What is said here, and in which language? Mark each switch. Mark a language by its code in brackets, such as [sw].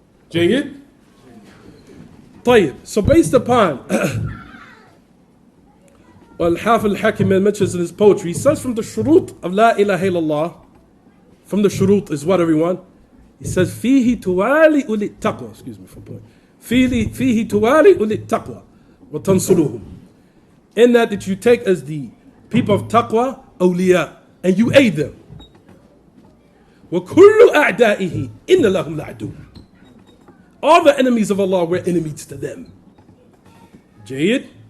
[en] Jayyid? Tayyib. So based upon Al-Hafidh al-Hakim mentions in his poetry, he says from the shurut of La ilaha illallah, from the shurut is what, everyone? He says, [ar] فِيهِ تُوَالِي أُولِي التَّقْوَى, [en] excuse me for point. [ar] فِيهِ تُوَالِي أُولِي التَّقْوَى وَتَنْصُرُهُمْ. [en] In that you take as the people of taqwa, awliya, and you aid them. [ar] وَكُلُّ أَعْدَائِهِ إِنَّ لَهُمْ لَعْدُوٌ. [en] All the enemies of Allah were enemies to them. Jayyid.